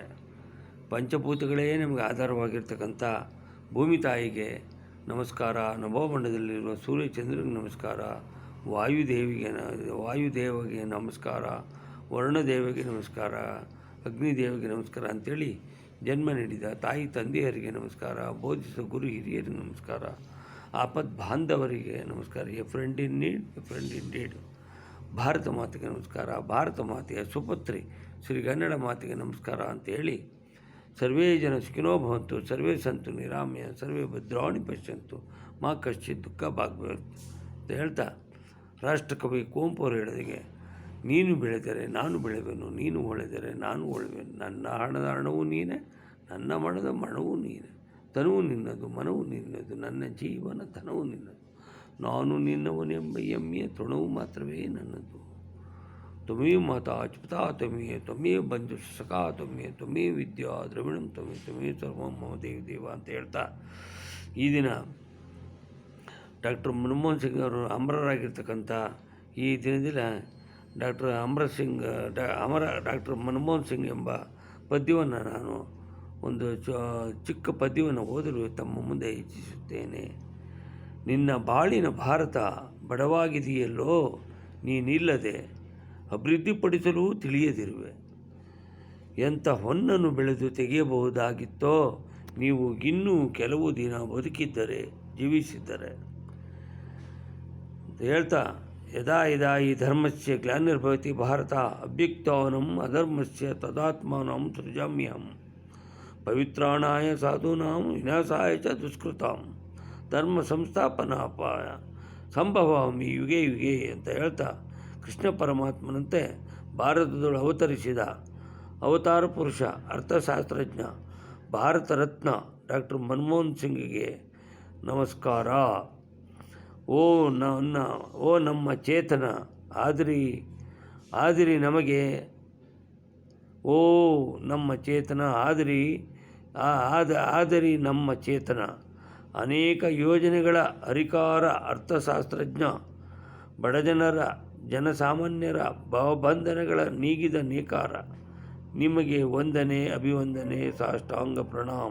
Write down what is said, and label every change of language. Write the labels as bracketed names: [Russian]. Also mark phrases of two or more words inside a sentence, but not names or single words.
[Kannada] ಪಂಚಭೂತಗಳೇ ನಮಗೆ ಆಧಾರವಾಗಿರ್ತಕ್ಕಂಥ ಭೂಮಿ ತಾಯಿಗೆ ನಮಸ್ಕಾರ, ನಭೋಮಂಡಲದಲ್ಲಿರುವ ಸೂರ್ಯಚಂದ್ರನಿಗೆ ನಮಸ್ಕಾರ, ವಾಯುದೇವಿಗೆ ನಮಸ್ಕಾರ, ವರ್ಣದೇವಿಗೆ ನಮಸ್ಕಾರ, ಅಗ್ನಿದೇವಿಗೆ ನಮಸ್ಕಾರ ಅಂಥೇಳಿ ಜನ್ಮ ನೀಡಿದ ತಾಯಿ ತಂದೆಯರಿಗೆ ನಮಸ್ಕಾರ, ಬೋಧಿಸಿದ ಗುರು ಹಿರಿಯರಿಗೆ ನಮಸ್ಕಾರ, ಆಪತ್ ಬಾಂಧವರಿಗೆ ನಮಸ್ಕಾರ, [English] A friend in need, a friend in deed. [Kannada] ಭಾರತ ಮಾತೆಗೆ ನಮಸ್ಕಾರ, ಭಾರತ ಮಾತೆಯ ಸುಪುತ್ರಿ ಶ್ರೀ ಕನ್ನಡ ಮಾತೆಗೆ ನಮಸ್ಕಾರ ಅಂತೇಳಿ, [Sanskrit] ಸರ್ವೇ ಜನ ಸುಖಿನೋ ಭವಂತು, ಸರ್ವೇ ಸಂತು ನಿರಾಮ್ಯ, ಸರ್ವೇ ಭದ್ರಾಣಿ ಪಶ್ಯಂತು, ಮಾ ಕಶ್ಚಿತ್ ದುಃಖ ಭಾಗ್ಭವಂತು [Kannada] ಅಂತ ಹೇಳ್ತಾ, ರಾಷ್ಟ್ರಕವಿ ಕುವೆಂಪು ಅವರು ಹೇಳಿದಾಗೆ, ನೀನು ಬೆಳೆದರೆ ನಾನು ಬೆಳೆವೆನು, ನೀನು ಹೊಳೆದರೆ ನಾನು ಹೊಳೆವೆನು, ನನ್ನ ಹಣದ ಹಣವು ನೀನೇ, ನನ್ನ ಮಣದ ಮಣವು ನೀನೇ, ತನುವು ನಿನ್ನದು ಮನವು ನಿನ್ನದು, ನನ್ನ ಜೀವನ ಧನವು ನಿನ್ನದು, ನಾನು ನಿನ್ನವನೆಂಬ ಹೆಮ್ಮೆಯ ತೃಣವು ಮಾತ್ರವೇ ನನ್ನದು. [Sanskrit] ತ್ವಮೇವ ಮಾತಾ ಪಿತಾ ತ್ವಮೇವ ಬಂಧು ಸಖಾ ತ್ವಮೇವ ವಿದ್ಯಾ ದ್ರವಿಣಂ ತ್ವಮೇವ ಸರ್ವಂ ಮಮ ದೇವಿ ದೇವ [Kannada] ಅಂತ ಹೇಳ್ತಾ, ಈ ದಿನ ಡಾಕ್ಟರ್ ಮನಮೋಹನ್ ಸಿಂಗ್ ಅವರು ಅಮರರಾಗಿರ್ತಕ್ಕಂಥ ಈ ದಿನದಲ್ಲಿ ಡಾಕ್ಟರ್ ಮನಮೋಹನ್ ಸಿಂಗ್ ಎಂಬ ಪದ್ಯವನ್ನು ನಾನು ಒಂದು ಚಿಕ್ಕ ಪದ್ಯವನ್ನು ಓದಲು ತಮ್ಮ ಮುಂದೆ ಇಚ್ಛಿಸುತ್ತೇನೆ. ನಿನ್ನ ಬಾಳಿನ ಭಾರತ ಬಡವಾಗಿದೆಯಲ್ಲೋ, ನೀನಿಲ್ಲದೆ ಅಭಿವೃದ್ಧಿಪಡಿಸಲು ತಿಳಿಯದಿರುವೆ. ಎಂಥ ಹೊನ್ನನ್ನು ಬೆಳೆದು ತೆಗೆಯಬಹುದಾಗಿತ್ತೋ ನೀವು ಇನ್ನೂ ಕೆಲವು ದಿನ ಬದುಕಿದ್ದರೆ, ಜೀವಿಸಿದ್ದರೆ ಅಂತ ಹೇಳ್ತಾ, [Sanskrit] ಯದಾ ಯದಾ ಈ ಧರ್ಮಸ್ಯ ಗ್ಲಾನಿರ್ಭವತಿ ಭಾರತ ಅಭ್ಯುಕ್ತಾನಂ ಅಧರ್ಮಸ್ಯ ತದಾತ್ಮಾನಂ ಸೃಜಾಮ್ಯಹಂ ಪವಿತ್ರಾಣಾಯ ಸಾಧೂನಾಂ ವಿನಾಶಾಯ ಚ ದುಷ್ಕೃತಾಂ ಧರ್ಮ ಸಂಸ್ಥಾಪನಾಪಾಯ ಸಂಭವಾಮಿ ಯುಗೆ ಯುಗೆ [Kannada] ಅಂತ ಹೇಳ್ತಾ, ಕೃಷ್ಣ ಪರಮಾತ್ಮನಂತೆ ಭಾರತದೊಳು ಅವತರಿಸಿದ ಅವತಾರ ಪುರುಷ, ಅರ್ಥಶಾಸ್ತ್ರಜ್ಞ, ಭಾರತ ರತ್ನ ಡಾಕ್ಟರ್ ಮನಮೋಹನ್ ಸಿಂಗ್ಗೆ ನಮಸ್ಕಾರ. ಓ ನಮ್ಮ ಚೇತನ ಆದಿರಿ ನಮಗೆ, ಓ ನಮ್ಮ ಚೇತನ ಆದರಿ ನಮ್ಮ ಚೇತನ, ಅನೇಕ ಯೋಜನೆಗಳ ಹರಿಕಾರ, ಅರ್ಥಶಾಸ್ತ್ರಜ್ಞ, ಬಡಜನರ ಜನಸಾಮಾನ್ಯರ ಭಾವಬಂಧನಗಳ ನೀಗಿದ ನೇಕಾರ, ನಿಮಗೆ ವಂದನೆ ಅಭಿವಂದನೆ ಸಾಷ್ಟಾಂಗ ಪ್ರಣಾಮ.